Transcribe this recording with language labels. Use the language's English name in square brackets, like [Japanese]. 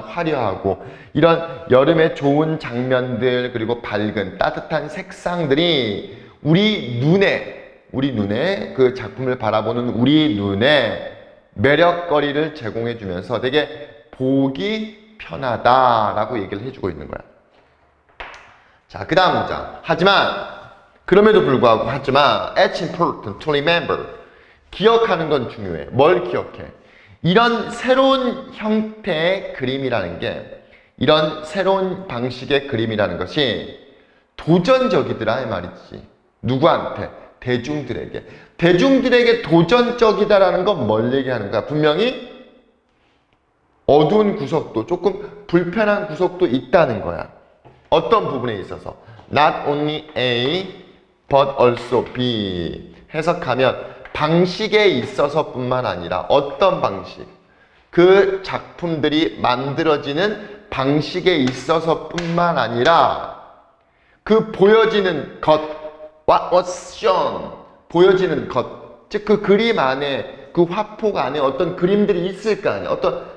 [Korean] 화려하고 이런 여름의 좋은 장면들, 그리고 밝은 따뜻한 색상들이 우리 눈에 그 작품을 바라보는 우리 눈에 매력거리를 제공해 주면서 되게 보기 편하다라고 얘기를 해주고 있는 거야. 자, 그 다음 문장. 그럼에도 불구하고 [English] it's important to remember. [Korean] 기억하는 건 중요해. 뭘 기억해? 이런 새로운 형태의 그림이라는 게, 이런 새로운 방식의 그림이라는 것이 도전적이더라 이 말이지. 누구한테? 대중들에게. 대중들에게 도전적이다라는 건 뭘 얘기하는 거야? 분명히 어두운 구석도, 조금 불편한 구석도 있다는 거야. 어떤 부분에 있어서 [English] not only A but also B. [Korean] 해석하면 방식에 있어서 뿐만 아니라 어떤 방식, 그 작품들이 만들어지는 방식에 있어서 뿐만 아니라 그 보여지는 것, [English] what was shown, [Korean] 보여지는 것, 즉 그 그림 안에, 그 화폭 안에 어떤 그림들이 있을 거 아니야. 어떤